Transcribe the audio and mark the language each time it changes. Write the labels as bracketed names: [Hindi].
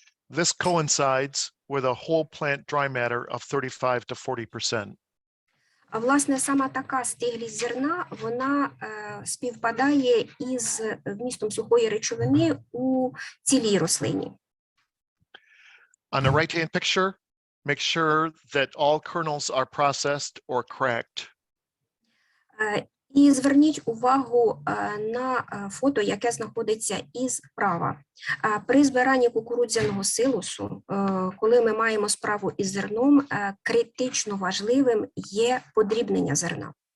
[English] This coincides with a whole plant dry matter of 35 to 40%. [Ukrainian] А власне, сама така стиглість зерна, вона співпадає із вмістом сухої речовини у цілій рослині. [English] On the right-hand picture, make sure that all kernels are processed or cracked. [Ukrainian] І зверніть увагу на фото, яке знаходиться із права. При збиранні кукурудзяного силосу, коли ми маємо справу із зерном, критично важливим є подрібнення зерна.